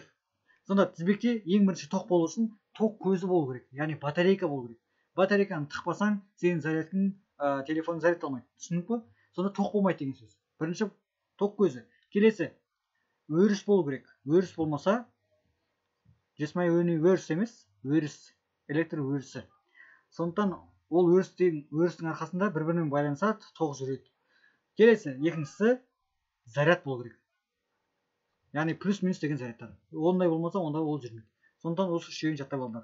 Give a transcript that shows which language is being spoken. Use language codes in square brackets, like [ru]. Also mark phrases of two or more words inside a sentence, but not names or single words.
[kk] Сонда тізбекте ең бірінші тоқ болу үшін тоқ көзі болу керек, яғни батарейка болу керек. Батарейканы тықпасаң, сенің зарядың телефонның зарядталмайды. Түсіндің бе? Сонда тоқ болмайды деген сөз. Бірінші тоқ көзі. Келесі өріс болу керек. Өріс болмаса, [en] just my universe [kk] емес, өріс, электр өрісі. Сондықтан ол өрістің арқасында бір-бірімен байланысады, тоқ жүреді. Келесі екіншісі заряд болу керек. Яғни плюс-минус деген зарядтар. Ондай болмаса, онда ол жүрмейді. Сондықтан осы үшеуін жаттап алыңдар.